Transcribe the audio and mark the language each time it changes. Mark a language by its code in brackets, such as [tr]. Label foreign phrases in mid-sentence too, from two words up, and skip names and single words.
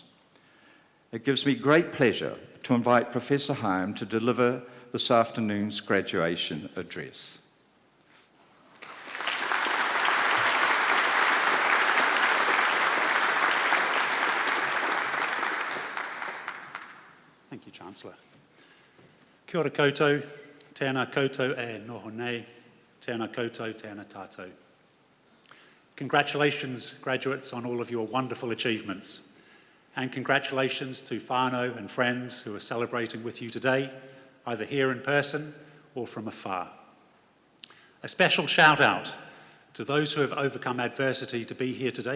[en] It gives me great pleasure to invite Professor Hyam to deliver this afternoon's graduation address. Thank you, Chancellor. [mi] Kia ora koutou, tēnā koutou e noho nei, tēnā koutou, tēnā tātou. [en] Congratulations, graduates, on all of your wonderful achievements. And congratulations to whānau and friends who are celebrating with you today, either here in person or from afar. A special shout out to those who have overcome adversity to be here today.